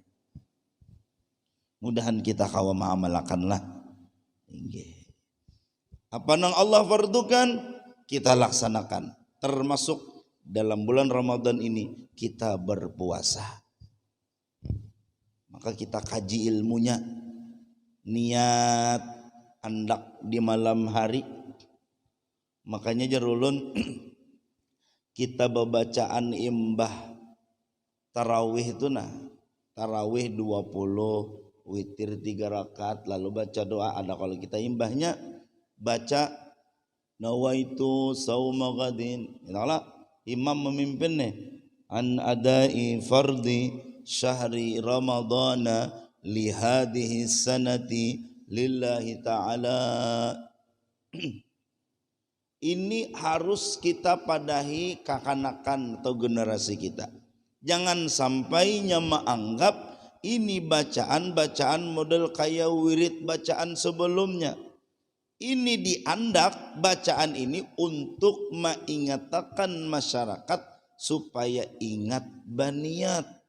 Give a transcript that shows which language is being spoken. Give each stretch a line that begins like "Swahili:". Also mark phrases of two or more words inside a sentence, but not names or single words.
Banjar: Mudahan kita kawa mengamalkanlah.
Indonesian: Apa yang Allah fardukan kita laksanakan. Termasuk dalam bulan Ramadan ini kita berpuasa.
Banjar: Maka kita kaji ilmunya, niat andak di malam hari. Makanya jarulun kita bacaan imbah tarawih itu tarawih 20, witir 3 rakaat, lalu baca doa. Ada kalau kita imbahnya baca
Arabic: نويت صوم غد,
Banjar: itulah imam memimpin nih,
Arabic: عن أداء فرض شهر رمضان لهذه السنة لله تعالى.
Banjar: Ini harus kita padahi kekanakan atau generasi kita.
Indonesian: Jangan sampai nyama anggap ini bacaan-bacaan model kayak wirid bacaan sebelumnya. Ini diandak bacaan ini untuk mengingatkan masyarakat supaya ingat baniat.